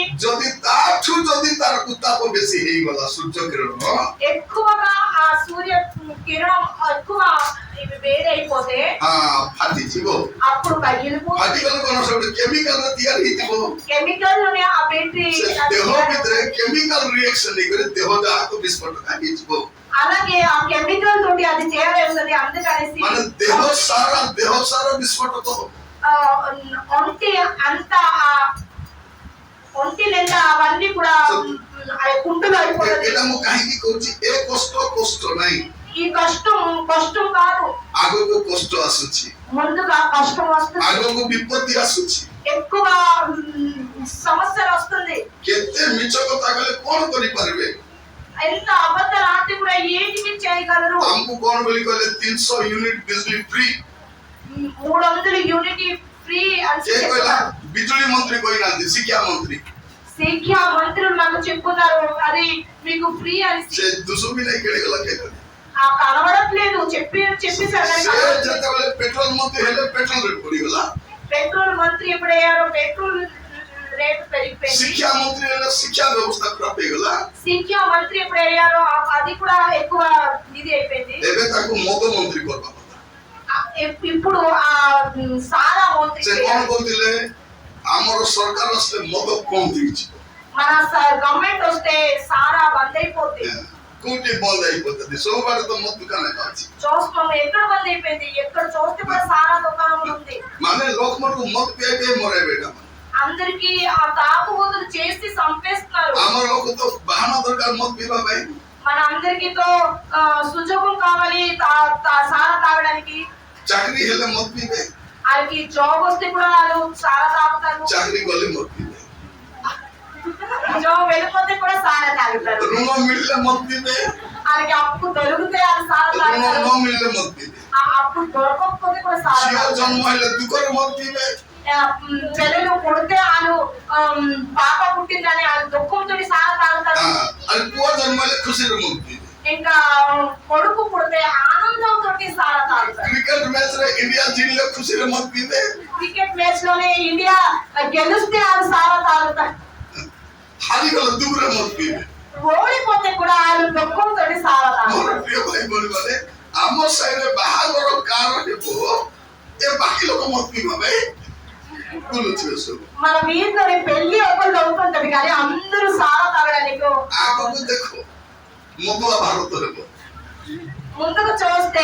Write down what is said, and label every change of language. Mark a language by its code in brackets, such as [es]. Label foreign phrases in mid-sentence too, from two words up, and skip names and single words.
[or] ଯଦି ତାଠୁ ଯଦି ତାର ଉତ୍ତାପ ବେଶୀ ହେଇଗଲା ସୂର୍ଯ୍ୟ କିରଣ, [te] ఎక్కువగా ఆ సూర్య కిరణం ఎక్కువ వేడైపోతే [or] ଫାଟିଯିବ। [te] అప్పుడు పగిలిపోతుంది. [or] ଫାଟିଗଲେ କଣ ସେ ଗୋଟେ କେମିକାଲରେ ତିଆରି ହେଇଥିବ। [te] కెమికల్ లోనే ఆ బ్యాటరీ [or] ସେ ଦେହ ଭିତରେ କେମିକାଲ ରିଏକ୍ସନ ହେଇକରି ଦେହ ଯାହାକୁ ବିସ୍ଫୋଟ ହେଇଯିବ। [te] అలాగే ఆ కెమికల్ తోటి అది తయారవుతుంది. అందుకనేసి [or] ମାନେ ଦେହ ସାରା ବିସ୍ଫୋଟ ହବ। [te] ఒంటి అంతా ఒంటి నిండా అవన్నీ కూడా కుంటులు అయిపోతుంది. [or] ଏଇଟା ମୁଁ କାହିଁକି କହୁଛି? ଏ କଷ୍ଟ ନାହିଁ, [te] ఈ కష్టం కాదు, [or] ଆଗକୁ କଷ୍ଟ ଆସୁଛି, [te] ముందుగా కష్టం వస్తుంది. [or] ଆଗକୁ ବିପତ୍ତି ଆସୁଛି। [te] ఎక్కువ సమస్యలు వస్తుంది. [or] କେତେ ମିଛ କଥା କଲେ କଣ କରିପାରିବେ? [te] ఎంత అబద్ధాలు ఆడితే కూడా ఏంటివి చేయగలరు? [or] ଆମକୁ କଣ ବୋଲି କହିଲେ? 300 ୟୁନିଟ୍ ବିଜଲି ଫ୍ରି। [te] 300 [en] unit free [te] అని [or] କିଏ କହିଲା? [te] చెప్తున్నారు. [or] ବିଜୁଳି ମନ୍ତ୍ରୀ କହିନାହାନ୍ତି, ଶିକ୍ଷା ମନ୍ତ୍ରୀ। [te] ଶିକ୍ଷା మంత్రులు నాకు చెప్పున్నారు అది మీకు ఫ్రీ అని. [or] ସେ ଦୁଷୁ ବି ନାଇଁ ଖେଳିଗଲା କିଏ କହିଲା? [te] కనబడట్లేదు, చెప్పేసారు. [or] ସେ ଯେତେବେଳେ ପେଟ୍ରୋଲ ମନ୍ତ୍ରୀ ହେଲେ [en] petrol rate [or] ବଢିଗଲା। [te] పెట్రోల్ మంత్రి ఎప్పుడయ్యారో [en] petrol rate [te] పెరిగిపోయింది. [or] ଶିକ୍ଷା ମନ୍ତ୍ରୀ ହେଲେ ଶିକ୍ଷା ବ୍ୟବସ୍ଥା ଖରାପ ହେଇଗଲା। [te] ଶିକ୍ଷା మంత్రి ఎప్పుడయ్యారో అది కూడా ఎక్కువ ఇది అయిపోయింది. [or] ଏବେ ତାକୁ ମଦ ମନ୍ତ୍ରୀ କରିବା କଥା। [te] ఇప్పుడు ఆ సారా మంత్రి [or] ସେ କଣ କହୁଥିଲେ? ଆମର ସରକାର ଆସିଲେ ମଦ କମ ହେଇଯିବ। [te] మన గవర్నమెంట్ వస్తే సారా బంద్ అయిపోతుంది. [or] କୋଉଠି ବନ୍ଦ ହେଇపోతుంది? ସବୁଆଡେ ତ ମଦ ଦୋକାନ ଅଛି। [te] చూస్తున్నాము ఎక్కడ బంద్ అయిపోయింది. ఎక్కడ చూస్తే కూడా సారా దుకాణం ఉంది. [or] ମାନେ ଲୋକମାନଙ୍କୁ ମଦ ପିଆଇ ପିଆଇ ମରାଇବେ ଏଇଟା। [te] అందరికి ఆ తాగుబోతులు చేసి చంపేస్తున్నారు. [or] ଆମର ଲୋକ ତ ବାହାନା ଦରକାର ମଦ ପିଇବା ପାଇଁ। [te] మన అందరికి తో సుజోగం కావాలి సారా తాగడానికి. [or] ଚାକିରି ହେଲେ ମଦ ପିଇବେ, [te] వాళ్ళకి జాబ్ వస్తే కూడా వాళ్ళు సారా తాగుతారు. [or] ଚାକିରି ଗଲେ ମଦ ପିଇବେ, [te] జాబ్ వెళ్ళిపోతే కూడా సారా తాగుతారు. [or] ଋଣ ମିଳିଲେ ମଦ ପିଇବେ, [te] వాళ్ళకి అప్పు దొరికితే వాళ్ళు సారా [or] ଋଣ [te] తాగుతారు. [or] ନ ମିଳିଲେ ମଦ ପିଇବେ, [te] ఆ అప్పు దొరకకపోతే కూడా సారా [or] ଝିଅ [te] తాగుతారు. [or] ଜନ୍ମ ହେଲେ ଦୁଃଖରେ ମଦ ପିଇବେ, [te] పిల్లలు పుడితే వాళ్ళు పాప పుట్టిందని వాళ్ళు దుఃఖంతో సారా తాగుతారు. [or] ଆଉ ପୁଅ ଜନ୍ମ ହେଲେ ଖୁସିରେ ମଦ ପିଇବେ। [te] ఇంకా కొడుకు పుడితే ఆనందంతో సారా తాగుతారు. [en] cricket match [or] ରେ ଇଣ୍ଡିଆ ଜିଣିଲେ ଖୁସିରେ ମଦ ପିଇବେ, [en] cricket match [te] లోనే ఇండియా గెలిస్తే వాళ్ళు సారా తాగుతారు. [or] ହାରିଗଲେ ଦୁଃଖରେ ମଦ ପିଇବେ। [te] ఓడిపోతే కూడా వాళ్ళు దుఃఖంతో సారా [or] ମୋର [te] తాగుతారు. [or] ପ୍ରିୟ ଭାଇ ଭଉଣୀ ମାନେ, ଆମ ସାହିରେ ବାହାଘର କାର ହେବ, ଏ ବାକି ଲୋକ ମଦ ପିଇବା ପାଇଁ ବୁଲୁଥିବେ ସବୁ। [te] మన వీధిలోని పెళ్లి ఒకళ్ళు అవుతుంటది కానీ అందరూ సారా తాగడానికి [or] ଆଗକୁ ଦେଖ ମଦୁଆ ଭାରତ ହେବ। [te] ముందుకు చూస్తే